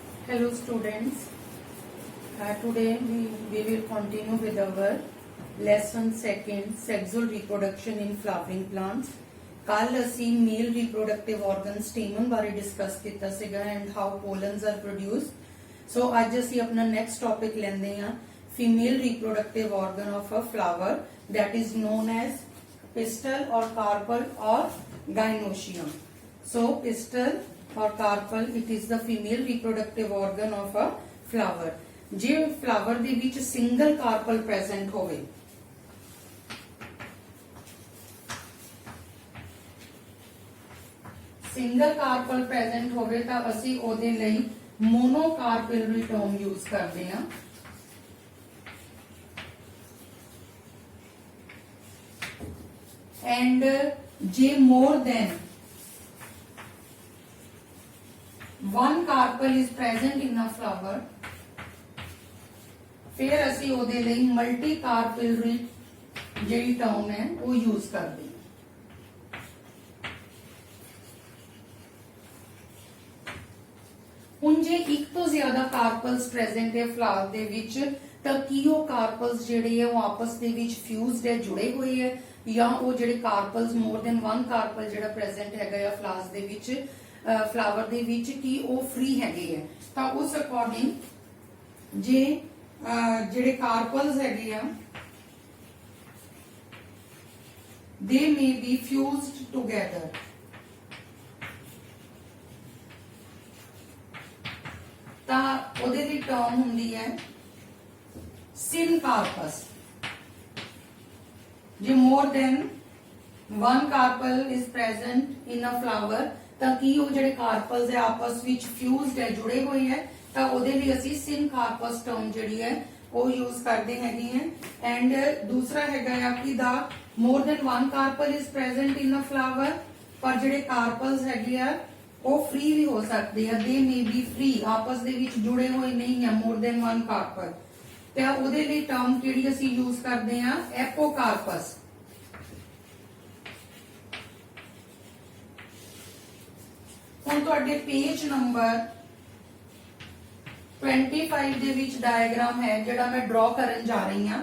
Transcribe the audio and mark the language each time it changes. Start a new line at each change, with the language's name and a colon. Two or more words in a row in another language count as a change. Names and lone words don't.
English: Hello students, today we will continue with our lesson second, sexual reproduction in flowering plants.
Punjabi: ਕੱਲ ਅਸੀਂ
English: male reproductive organ stamen
Punjabi: ਬਾਰੇ ਡਿਸਕਸ ਕੀਤਾ ਸੀਗਾ
English: and how pollens are produced.
Punjabi: So ਅੱਜ ਅਸੀਂ ਆਪਣਾ
English: next topic
Punjabi: ਲੈਂਦੇ ਹਾਂ
English: female reproductive organ of a flower that is known as pistil or carpel or gynoecium. So pistil or carpel, it is the female reproductive organ of a flower.
Punjabi: ਜੇ flower ਦੇ ਵਿੱਚ
English: single carpel present
Punjabi: ਹੋਵੇ,
English: single carpel present
Punjabi: ਹੋਵੇ ਤਾਂ ਅਸੀਂ ਉਹਦੇ ਲਈ
English: monocarpellary term use
Punjabi: ਕਰਦੇ ਹਾਂ.
English: And ਜੇ more than one carpel is present in a flower,
Punjabi: फिर ਅਸੀਂ ਉਹਦੇ ਲਈ
English: multi carpellary
Punjabi: ਜਿਹੜੀ term ਹੈ ਉਹ use ਕਰਦੇ ਹਾਂ. ਹੁਣ ਜੇ ਇੱਕ ਤੋਂ ਜ਼ਿਆਦਾ
English: carpels present
Punjabi: ਹੈ flower ਦੇ ਵਿੱਚ ਤਾਂ ਕੀ ਉਹ carpels ਜਿਹੜੇ ਆ ਉਹ ਆਪਸ ਦੇ ਵਿੱਚ fused ਹੈ, ਜੁੜੇ ਹੋਏ ਹੈ, ਜਾਂ ਉਹ ਜਿਹੜੇ carpels
English: more than one carpel
Punjabi: ਜਿਹੜਾ present ਹੈਗਾ ਆ flowers ਦੇ ਵਿੱਚ ਫਲਾਵਰ ਦੇ ਵਿੱਚ ਕੀ ਉਹ ਫ੍ਰੀ ਹੈਗੇ ਆ. ਤਾਂ ਉਸ ਅਕੋਰਡਿੰਗ ਜੇ ਜਿਹੜੇ ਕਾਰਪਲਸ ਹੈਗੇ ਆ
English: they may be fused together.
Punjabi: ਤਾਂ ਉਹਦੇ ਦੀ ਟਰਮ ਹੁੰਦੀ ਹੈ syncarpus. ਜੇ
English: more than one carpel is present in a flower
Punjabi: ਤਾਂ ਕੀ ਉਹ ਜਿਹੜੇ ਕਾਰਪਲਸ ਹੈ ਆਪਸ ਵਿੱਚ ਫਿਊਜ਼ਡ ਹੈ, ਜੁੜੇ ਹੋਏ ਹੈ, ਤਾਂ ਉਹਦੇ ਲਈ ਅਸੀਂ
English: syncarpus term
Punjabi: ਜਿਹੜੀ ਹੈ ਉਹ ਯੂਜ਼ ਕਰਦੇ ਹੈਗੇ ਆ.
English: ਐਂਡ
Punjabi: ਦੂਸਰਾ ਹੈਗਾ ਆ ਕਿ ਦਾ
English: more than one carpel is present in a flower,
Punjabi: ਪਰ ਜਿਹੜੇ ਕਾਰਪਲਸ ਹੈਗੇ ਆ ਉਹ ਫ੍ਰੀ ਵੀ ਹੋ ਸਕਦੇ ਆ,
English: they may be free,
Punjabi: ਆਪਸ ਦੇ ਵਿੱਚ ਜੁੜੇ ਹੋਏ ਨਹੀਂ ਆ
English: more than one carpel,
Punjabi: ਤਾਂ ਉਹਦੇ ਲਈ ਟਰਮ ਕਿਹੜੀ ਅਸੀਂ ਯੂਜ਼ ਕਰਦੇ ਆ apocarpus. ਹੁਣ ਤੁਹਾਡੇ
English: page number
Punjabi: 25 ਦੇ ਵਿੱਚ ਡਾਇਗਰਾਮ ਹੈ ਜਿਹੜਾ ਮੈਂ ਡਰਾ ਕਰਨ ਜਾ ਰਹੀ ਹਾਂ.